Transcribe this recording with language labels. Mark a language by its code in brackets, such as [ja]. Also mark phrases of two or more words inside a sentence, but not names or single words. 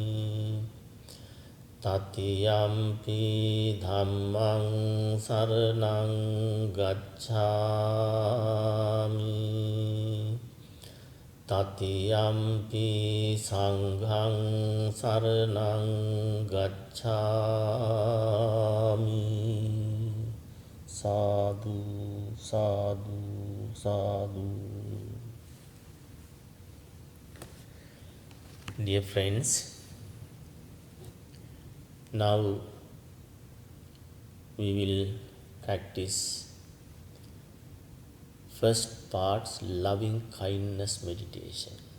[pi] Tatiyampi dhammaṃ saraṇaṃ gacchāmi. Tatiyampi saṅghaṃ saraṇaṃ gacchāmi. Sadhu, sadhu, sadhu. [en] Dear friends, now we will practice First part's loving kindness meditation.